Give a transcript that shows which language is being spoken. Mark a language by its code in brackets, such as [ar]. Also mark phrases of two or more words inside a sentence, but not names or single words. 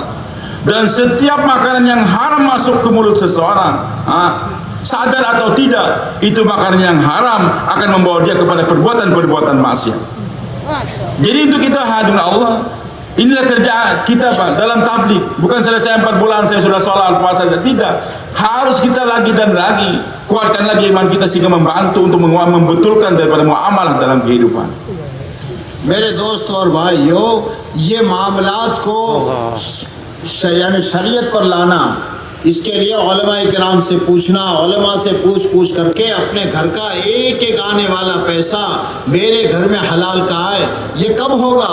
[id] Dan setiap makanan yang haram masuk ke mulut seseorang, sadar atau tidak, itu makanan yang haram akan membawa dia kepada perbuatan-perbuatan maksiat. Jadi untuk kita hadirin Allah, inilah kerjaan kita Pak dalam tabligh. Bukan selesai 4 bulan saya sudah sholat puasa saja, tidak. Harus kita lagi dan lagi kuatkan lagi iman kita sehingga membantu untuk membetulkan daripada muamalah dalam kehidupan. [hi] मेरे दोस्त और भाइयों, ये मामलात को यानी शरीयत पर लाना, इसके लिए उलमा इकराम से पूछना, उलमा से पूछ करके अपने घर का एक आने वाला पैसा मेरे घर में हलाल का है, ये कब होगा?